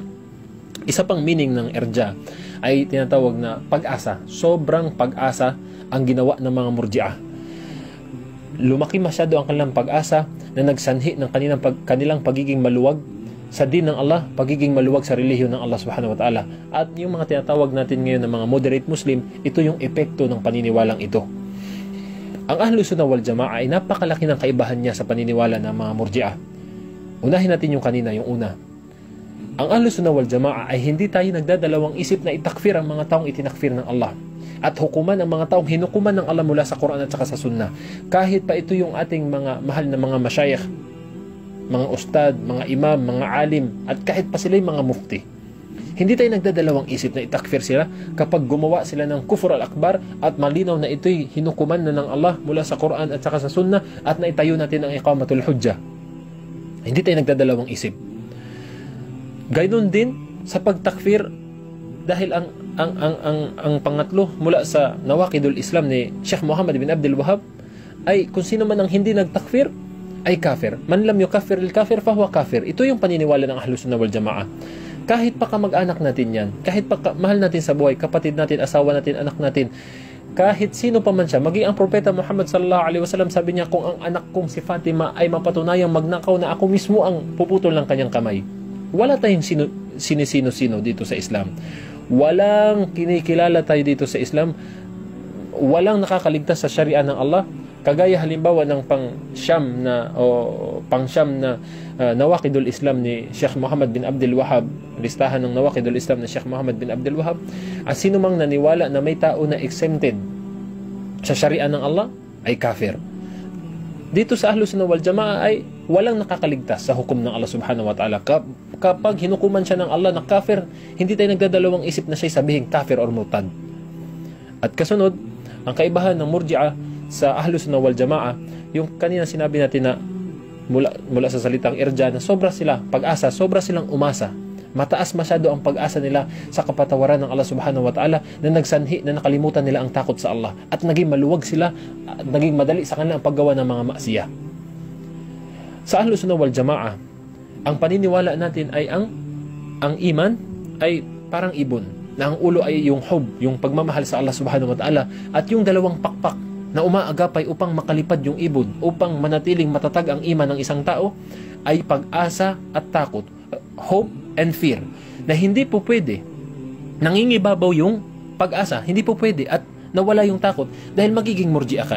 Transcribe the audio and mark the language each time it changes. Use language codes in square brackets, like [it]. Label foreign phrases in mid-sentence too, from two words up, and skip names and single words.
[tl] Isa pang meaning ng irja ay tinatawag na pag-asa. Sobrang pag-asa ang ginawa ng mga Murji'ah. Lumaki masyado ang kanilang pag-asa na nagsanhi ng kanilang pagiging maluwag sa din ng Allah, pagiging maluwag sa relihiyon ng Allah [ar] سبحانه وتعالى. [tl] At yung mga tinatawag natin ngayon ng mga [en] moderate Muslim, [tl] ito yung epekto ng paniniwalang ito. Ang Ahlus Sunnah wal Jama'a ay napakalaki ng kaibahan niya sa paniniwala ng mga Murji'ah. Unahin natin yung kanina, yung una. Ang Ahlus Sunnah wal Jama'a ay hindi tayo nagdadalawang isip na itakfir ang mga taong itinakfir ng Allah at hukuman ang mga taong hinukuman ng Allah mula sa Quran at saka sa Sunnah. Kahit pa ito yung ating mga mahal na mga masyayikh, mga ustad, mga imam, mga alim, at kahit pa sila yung mga mufti. Hindi tayo nagdadalawang isip na itakfir sila kapag gumawa sila ng [ar] الكفر الأكبر [tl] at malinaw na ito'y hinukuman na ng Allah mula sa Quran at saka sa Sunnah at naitayo natin ang [ar] إقامة الحجة. [tl] Hindi tayo nagdadalawang isip. Gayun din sa pagtakfir dahil ang pangatlo mula sa Nawaqidul Islam ni Sheikh Muhammad bin Abdul Wahhab ay kung sino man ang hindi nagtakfir ay kafir. [ar] من لم يكفر الكافر فهو كافر. [tl] Ito yung paniniwala ng Ahlus Sunnah wal Jama'a. Kahit pa kamag-anak natin yan, kahit pa mahal natin sa buhay, kapatid natin, asawa natin, anak natin, kahit sino pa man siya, maging ang Propeta Muhammad [ar] صلى الله عليه وسلم, [tl] sabi niya, kung ang anak kong si Fatima ay mapatunayang magnakaw na ako mismo ang puputol ng kanyang kamay. Wala tayong sino-sino dito sa Islam. Walang kinikilala tayo dito sa Islam. Walang nakakaligtas sa syariah ng Allah. Kagaya halimbawa ng pang-Syam na Nawaqidul Islam ni Sheikh Muhammad bin Abdul Wahhab, listahan ng Nawaqidul Islam ni Sheikh Muhammad bin Abdul Wahhab, at sino mang naniwala na may tao na exempted sa syariah ng Allah ay kafir. Dito sa Ahlus Sunnah wal Jama'a ay walang nakakaligtas sa hukom ng Allah [ar] سبحانه وتعالى. [tl] Kapag hinukuman siya ng Allah na kafir, hindi tayo nagdadalawang isip na siya sabihin kafir or murtad. At kasunod, ang kaibahan ng Murji'ah sa Ahlus Sunnah wal Jama'a, yung kanina sinabi natin na mula sa salitang irja na sobra silang umasa. Mataas masyado ang pag-asa nila sa kapatawaran ng Allah [ar] سبحانه وتعالى [tl] na nagsanhi na nakalimutan nila ang takot sa Allah at naging maluwag sila at naging madali sa kanilang paggawa ng mga maksiya. Sa Ahlus Sunnah wal Jama'a, ang paniniwala natin ay ang iman ay parang ibon na ang ulo ay yung hub, yung pagmamahal sa Allah [ar] سبحانه وتعالى, [tl] at yung dalawang pakpak na umaagapay upang makalipad yung ibon, upang manatiling matatag ang iman ng isang tao, ay pag-asa at takot, [en] hope and fear, [tl] na hindi po pwede nangingibabaw yung pag-asa, hindi po pwede, at nawala yung takot dahil magiging murji'a ka.